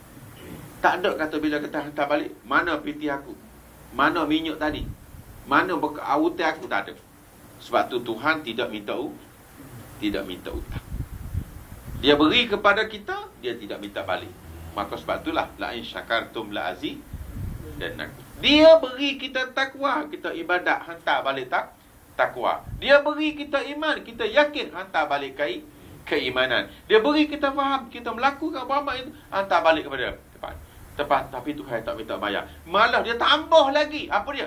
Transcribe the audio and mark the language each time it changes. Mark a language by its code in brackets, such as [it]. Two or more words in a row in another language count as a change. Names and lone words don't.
[ms] Tak ada kata bila kita hantar balik, mana piti aku? Mana minyak tadi? Mana autai aku? Tak ada. Sebab tu Tuhan tidak minta utang. Dia beri kepada kita, dia tidak minta balik. Maka sebab itulah [ar] لئن شكرتم لأزيدنكم. [ms] Dia beri kita takwa, kita ibadat, hantar balik takwa. Dia beri kita iman, kita yakin, hantar balik keimanan. Dia beri kita faham, kita melakukan apa itu, hantar balik kepada tepat. Tapi Tuhan tak minta bayar. Malah dia tambah lagi. Apa dia?